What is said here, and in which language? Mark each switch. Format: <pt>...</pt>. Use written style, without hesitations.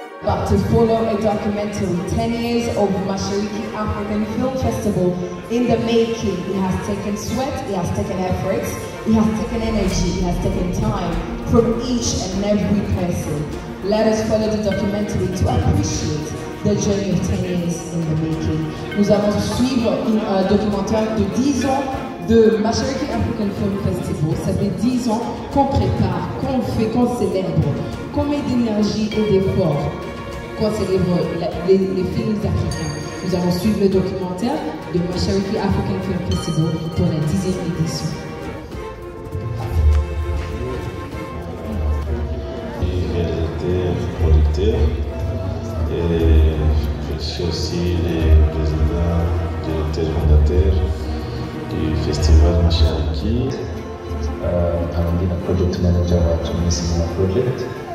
<en>But to follow a documentary, 10 years of Mashariki African Film Festival in the making. It has taken sweat, it has taken efforts, it has taken energy, it has taken time from each and every person. Let us follow the documentary to appreciate the journey of 10 years in the making.</en> <fr>Nous allons suivre un documentaire de 10 ans de Mashariki African Film Festival. Ça fait 10 ans qu'on prépare, qu'on fait, qu'on célèbre, qu'on met d'énergie et d'efforts, qu'on célèbre les films africains. Nous allons suivre le documentaire de Mashariki African Film Festival pour la 10e édition. Réalisateur, producteur, et je suis aussi le président, directeur fondateur du festival Mashariki.</fr> <en>I'm the project manager at Tunis Cinema Project.</en>